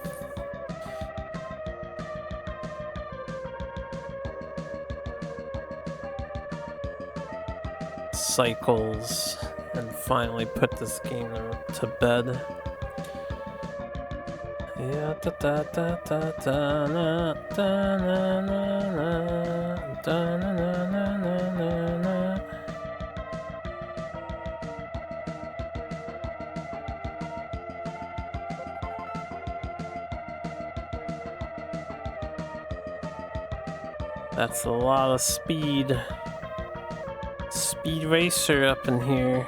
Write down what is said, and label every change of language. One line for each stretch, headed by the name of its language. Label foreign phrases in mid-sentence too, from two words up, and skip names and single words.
English: Cycles and finally put this game to bed. Yeah, da da da da da na da na na na da na na na na na. That's a lot of speed. Speed Racer up in here.